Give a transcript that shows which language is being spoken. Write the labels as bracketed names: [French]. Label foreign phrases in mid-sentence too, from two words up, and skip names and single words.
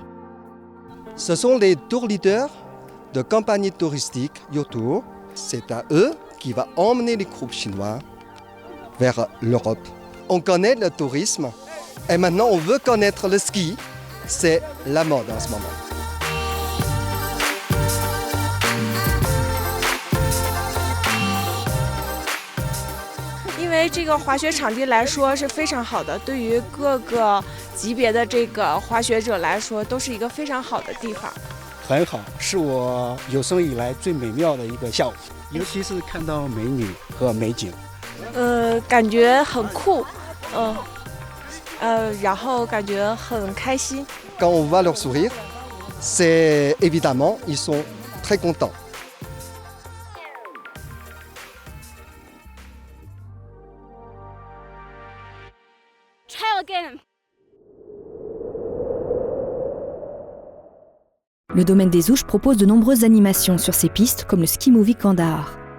[French] Ce sont les [English] tour leaders [French] de compagnies touristiques Yotour. C'est à eux qui va emmener les groupes chinois vers l'Europe. On connaît le tourisme et maintenant on veut connaître le ski. C'est la mode en ce moment. [Chinese] 因为这个滑雪场地来说是非常好的，对于各个级别的这个滑雪者来说，都是一个非常好的地方。很好，是我有生以来最美妙的一个下午，尤其是看到美女和美景。感觉很酷，然后感觉很开心。 [French] Quand on voit leur sourire, c'est évidemment ils sont très contents. Le domaine des Ouches propose de nombreuses animations sur ses pistes comme le Ski Movie Kandahar.